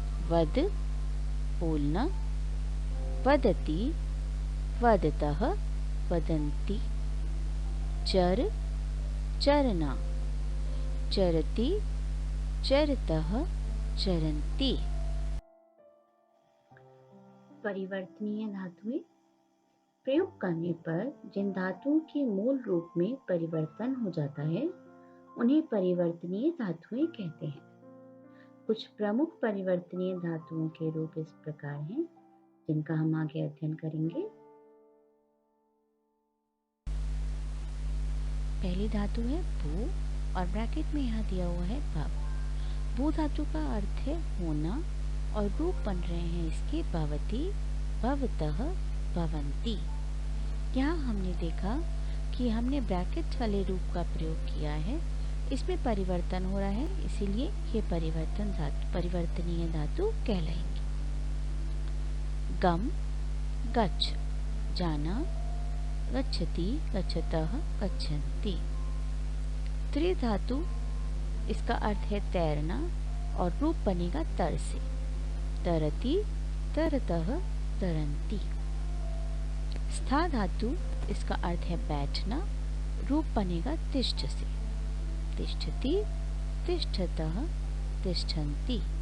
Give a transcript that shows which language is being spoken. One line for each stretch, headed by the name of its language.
Sanskrit: वद, बोलना, वदति, वदतः, वदन्ति। चर, चरना, चरति, चरतः, चरन्ति।
Hindi: परिवर्तनीय धातुएं प्रयोग करने पर जिन धातुओं के मूल रूप में परिवर्तन हो जाता है उन्हें परिवर्तनीय धातुएं कहते हैं। कुछ प्रमुख परिवर्तनीय धातुओं के रूप इस प्रकार हैं, जिनका हम आगे अध्ययन करेंगे। पहली धातु है भू और ब्रैकेट में यहाँ दिया हुआ है भव। भू धातु का अर्थ है होना और रूप बन रहे हैं इसके
Sanskrit: भवति, भवतः, भवन्ति।
Hindi: यहाँ हमने देखा कि हमने ब्रैकेट वाले रूप का प्रयोग किया है, इसमें परिवर्तन हो रहा है, इसीलिए ये परिवर्तनीय धातु कहलाएंगी। गम, गच्छ
Sanskrit: जाना, गच्छति, गच्छतः, गच्छन्ति।
Hindi: त्रि धातु इसका अर्थ है तैरना और रूप बनेगा तर से,
Sanskrit: तरति, तरतः, तरन्ति।
Hindi: स्था धातु इसका अर्थ है बैठना, रूप बनेगा तिष्ठ से,
Sanskrit: तिष्ठति, तिष्ठतः, तिष्ठन्ति।